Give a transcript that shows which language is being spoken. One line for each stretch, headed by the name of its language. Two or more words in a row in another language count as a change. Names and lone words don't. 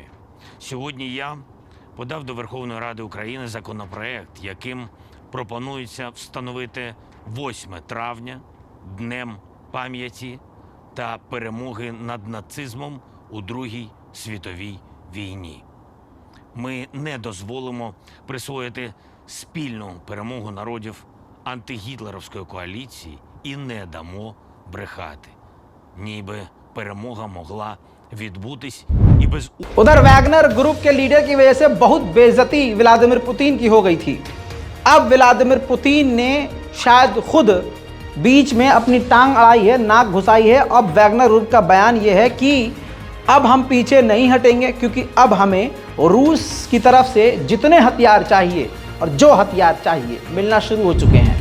Ukrainian: Сьогодні я подав до Верховної Ради України законопроект, яким пропонується встановити 8 травня Днем пам'яті та перемоги над нацизмом у Другій світовій війні. Ми не дозволимо присвоїти спільну перемогу народів антигітлерівської коаліції і не дамо брехати, ніби перемога могла відбутись і без...
Hindi: उधर वैगनर ग्रुप के लीडर की वजह से बहुत बेइज्जती व्लादिमीर पुतिन की हो गई थी। अब व्लादिमीर पुतिन ने शायद खुद बीच में अपनी टांग अड़ाई है, नाक घुसाई है। अब वैगनर ग्रुप का बयान यह है कि अब हम पीछे नहीं हटेंगे, क्योंकि अब हमें रूस की तरफ से जितने हथियार चाहिए और जो हथियार चाहिए मिलना शुरू हो चुके हैं।